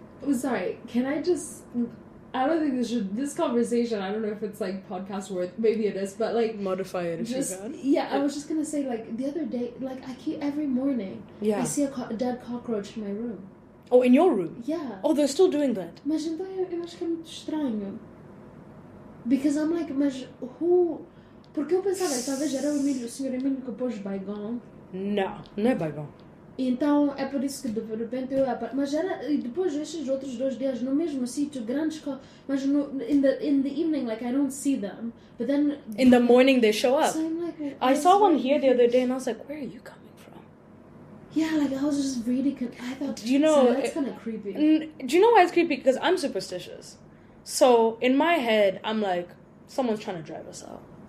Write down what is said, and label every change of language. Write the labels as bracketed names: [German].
[English] I'm sorry, can I just... I don't think this conversation, I don't know if it's like podcast worth, maybe it is, but like... Modify it if you can. Yeah, I was just gonna say, like, the other day, like, I keep, every morning, I see a dead cockroach in my room. Oh, in your room? Yeah. Oh, they're still doing that? [Portuguese] Mas então eu acho que é muito estranho. [English] Because I'm like, [Portuguese] mas who... Porque eu pensava, talvez era o senhor Emílio que pôs baigão. Não é baigão. Então é por isso que de repente eu... Mas era... E depois estes outros 2 dias no mesmo sítio, grandes... [English] Mas in the evening, like, I don't see them. But then... In the morning they show up. So I'm like... I saw one here the other day and I was like, where are you coming from? Yeah, like, I was just really... I thought... that's kind of creepy. Do you know why it's creepy? Because I'm superstitious. So, in my head, I'm like, someone's trying to drive us out.